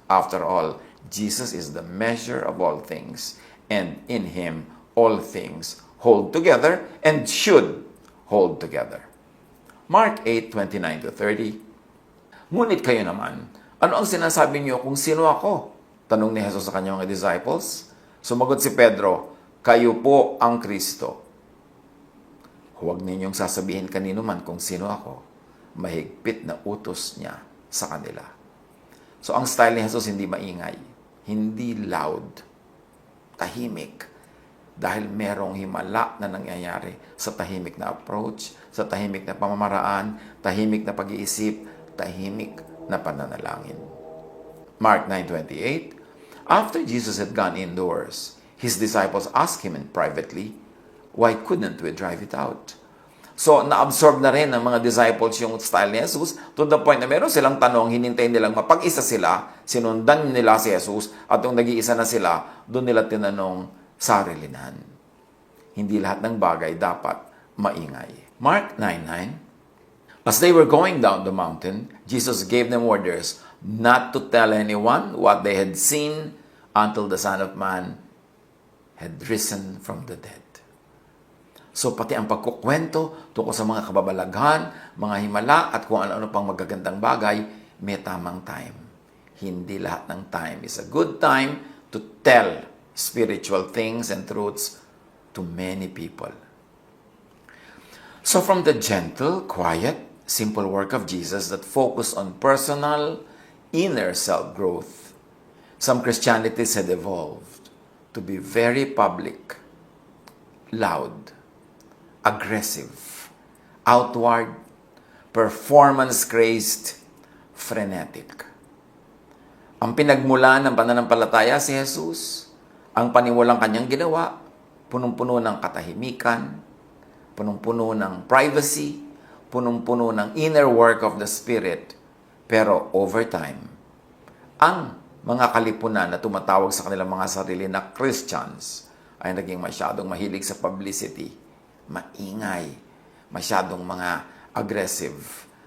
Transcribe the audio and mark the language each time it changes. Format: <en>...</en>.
<en>After all, Jesus is the measure of all things, and in Him all things hold together and should hold together. Mark 8:29-30.</en> <tl>Ngunit kayo naman, ano ang sinasabi niyo kung sino ako? Tanong ni Jesus sa kanyang mga disciples. Sumagot si Pedro, kayo po ang Kristo. Huwag ninyong sasabihin kanino man kung sino ako. Mahigpit na utos niya sa kanila. So ang style ni Jesus hindi maingay, hindi loud, tahimik. Dahil merong himala na nangyayari sa tahimik na approach, sa tahimik na pamamaraan, tahimik na pag-iisip, tahimik na pananalangin.</tl> <en>Mark 9:28, after Jesus had gone indoors, his disciples asked him privately, why couldn't we drive it out?</en> <tl>So, na-absorb na rin ng mga disciples yung style ni Jesus</tl> <en>to the point</en> <tl>na meron silang tanong, hinintayin nilang mapag-isa sila, sinundan nila si Jesus, at nung nag-iisa na sila, doon nila tinanong, sarilinan. Hindi lahat ng bagay dapat maingay.</tl> <en>Mark 9:9, as they were going down the mountain, Jesus gave them orders not to tell anyone what they had seen until the Son of Man had risen from the dead.</en> <tl>So pati ang pagkukwento tungkol sa mga kababalaghan, mga himala, at kung ano-ano pang magagandang bagay, may tamang time. Hindi lahat ng</tl> <en>time is a good time to tell spiritual things and truths to many people. So from the gentle, quiet, simple work of Jesus that focused on personal, inner self-growth, some Christianities had evolved to be very public, loud, aggressive, outward, performance-crazed, frenetic.</en> <tl>Ang pinagmulan ng pananampalataya si Jesus, ang paniwalang kanyang ginawa, punong-puno ng katahimikan, punong-puno ng privacy, punong-puno ng</tl> <en>inner work of the Spirit.</en> <tl>Pero over time, ang mga kalipunan na tumatawag sa kanilang mga sarili na Christians ay naging masyadong mahilig sa publicity, maingay, masyadong mga aggressive,</tl>